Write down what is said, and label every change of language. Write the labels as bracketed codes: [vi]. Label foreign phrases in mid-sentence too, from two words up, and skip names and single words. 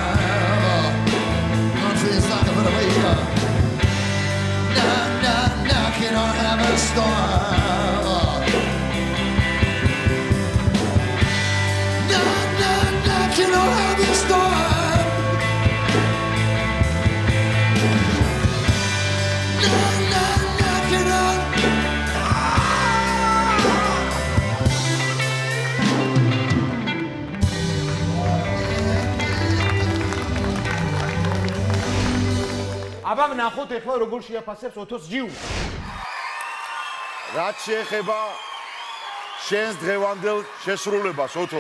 [en] It feels like a better way. Knocking on heaven's door. Knocking on heaven's door. Knocking on. [ka] აბა ნახოთ ახლა როგორ შეაფასებს ოთოს ჯიუ. რაც შეეხება შენს დღევანდელ შესრულებას ოთო.